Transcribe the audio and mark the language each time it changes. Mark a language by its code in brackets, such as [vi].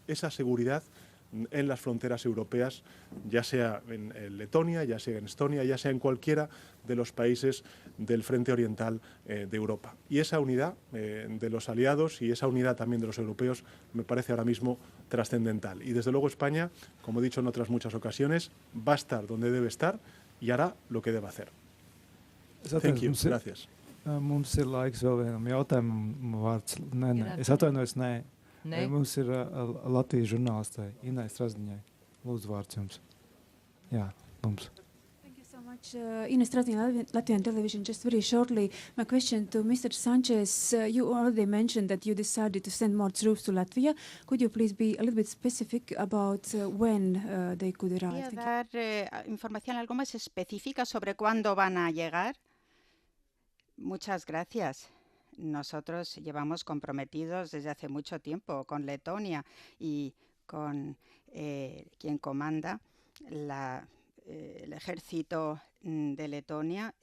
[es] Esa seguridad en las fronteras europeas, ya sea en Letonia, ya sea en Estonia, ya sea en cualquiera de los países del frente oriental de Europa. Y esa unidad de los aliados y esa unidad también de los europeos me parece ahora mismo trascendental. Y desde luego España, como he dicho en otras muchas ocasiones, va a estar donde debe estar y hará lo que debe hacer. [en] Thank you. [es] Gracias. [lv] Mums ir laiks vēl vienam jautājumam vārds. Nē. Es atvainojos, nē. Mums ir Latvijas žurnālistai Inai Strazdiņai. Lūdzu, vārds jums. Jā, mums. [en] Thank you so much. Ines Strazdiņa, Latvian television. Just very shortly, my question to Mr. Sanchez. You already mentioned that you decided to send more troops to Latvia. Could you please be a little bit specific about when they could arrive? [es] Voy a dar información algo más específica sobre cuándo van a llegar. Muchas gracias. Nosotros llevamos comprometidos desde hace mucho tiempo con Letonia y con quien comanda el ejército de Letonia.